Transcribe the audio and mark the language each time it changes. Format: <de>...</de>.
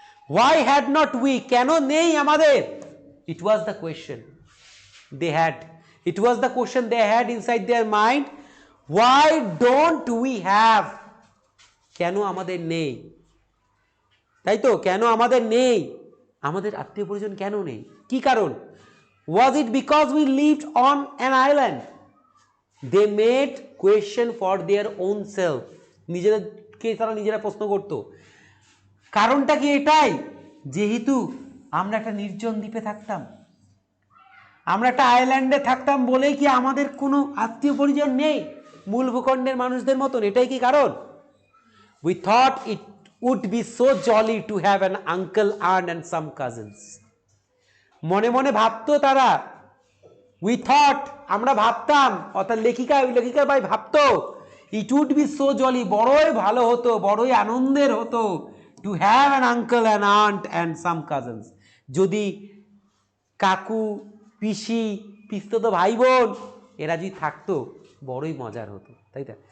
<en>why had not we,</en> <bn>কেন নেই আমাদের,</bn> <en>it was the question they had, it was the question they had inside their mind, why don't we have,</en> <bn>কেন আমাদের নেই, তাই তো, কেন আমাদের নেই, আমাদের আত্মীয় পরিজন কেন নেই, কি কারণ?</bn> <en>Was it because we lived on an island? They made question for their own self.</en> <bn>নিজেদেরকে তারা নিজেরা প্রশ্ন করত। কারণটা কি এটাই, যেহেতু আমরা একটা নির্জন দ্বীপে থাকতাম, আমরা একটা আইল্যান্ডে থাকতাম বলেই কি আমাদের কোনো আত্মীয় পরিজন নেই মূল ভূখণ্ডের মানুষদের মতন, এটাই কি কারণ?</bn> <en>We thought it would be so jolly to have an uncle, aunt and some cousins.</en> <bn>মনে মনে ভাবতো তারা,</bn> <en>we thought,</en> <bn>আমরা ভাবতাম, অর্থাৎ লেখিকার ভাই ভাবতো,</bn> <en>it would be so jolly,</en> <bn>বড়ই ভালো হতো, বড়ই আনন্দের হতো,</bn> <en>to have an uncle and aunt and some cousins,</en> <bn>যদি কাকু, পিসি, পিস্তত ভাই বোন এরা যদি থাকতো বড়ই মজার হতো, তাই তো?</bn>